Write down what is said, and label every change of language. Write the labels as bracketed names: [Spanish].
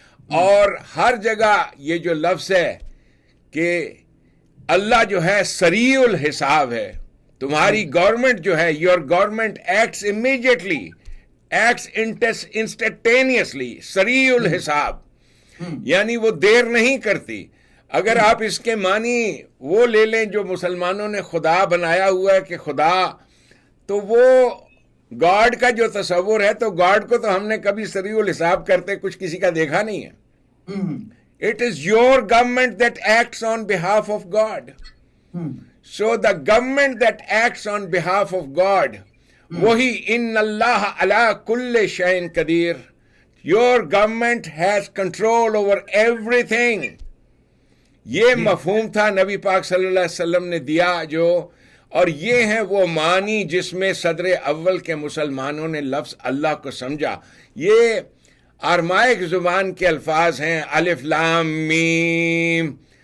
[Urdu] اور ہر جگہ یہ جو لفظ ہے کہ اللہ جو ہے سریع الحساب ہے, تمہاری گورنمنٹ جو ہے, [English] your government acts immediately, acts instantaneously, [Urdu] سریع الحساب, یعنی وہ دیر نہیں کرتی. اگر آپ اس کے معنی وہ لے لیں جو مسلمانوں نے خدا بنایا ہوا ہے کہ خدا, تو وہ گاڈ کا جو تصور ہے, تو گاڈ کو تو ہم نے کبھی سریع الحساب کرتے کچھ کسی کا دیکھا نہیں ہے. [English] It is your government that acts on behalf of God. So the government that acts on behalf of God, وہی [Arabic] ان اللہ علی کل شیء قدیر. [English] Your government has control over everything. [Urdu] یہ مفہوم تھا نبی پاک صلی اللہ علیہ وسلم نے دیا جو, اور یہ ہے وہ معنی جس میں صدر اول کے مسلمانوں نے لفظ اللہ کو سمجھا. یہ آرمائک زبان کے الفاظ ہیں, الف لام میم.